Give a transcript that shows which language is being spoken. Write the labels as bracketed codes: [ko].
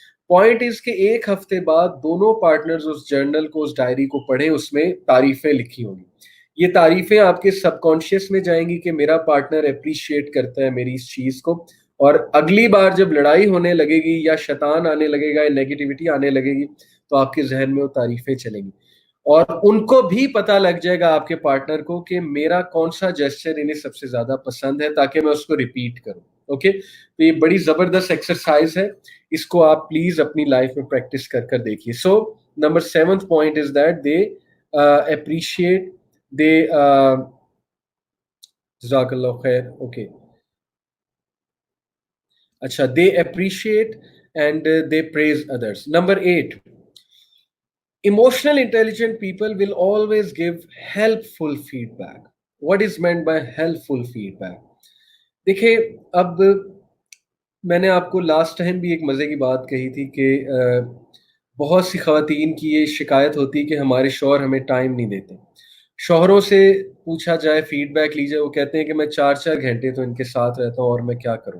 [en] point is [ur] کہ ایک ہفتے بعد دونوں پارٹنرز اس جرنل کو، اس ڈائری کو پڑھیں، اس میں تعریفیں لکھی ہوں گی۔ یہ تعریفیں آپ کے سب کانشیس میں جائیں گی کہ میرا پارٹنر اپریشیٹ کرتا ہے میری اس چیز کو، اور اگلی بار جب لڑائی ہونے لگے گی یا شیطان آنے لگے گا یا نیگیٹیوٹی آنے لگے گی تو آپ کے ذہن میں وہ تعریفیں چلیں گی، اور ان کو بھی پتہ لگ جائے گا آپ کے پارٹنر کو کہ میرا کون سا جیسچر انہیں سب سے زیادہ پسند ہے، تاکہ میں اس کو ریپیٹ کروں۔ اوکے. تو یہ بڑی زبردست ایکسرسائز ہے, اس کو آپ پلیز اپنی لائف میں پریکٹس کر کر دیکھیے. [en] So number 7th point is that they appreciate, they جزاک اللہ خیر. Okay, اچھا, they appreciate and they praise address. Number 8, emotional intelligent people will always give helpful feedback. What is meant by helpful feedback? [ur] دیکھیں, اب میں نے آپ کو لاسٹ ٹائم بھی ایک مزے کی بات کہی تھی کہ بہت سی خواتین کی یہ شکایت ہوتی کہ ہمارے شوہر ہمیں ٹائم نہیں دیتے. شوہروں سے پوچھا جائے, فیڈ بیک لی جائے, وہ کہتے ہیں کہ میں 4 گھنٹے تو ان کے ساتھ رہتا ہوں اور میں کیا کروں.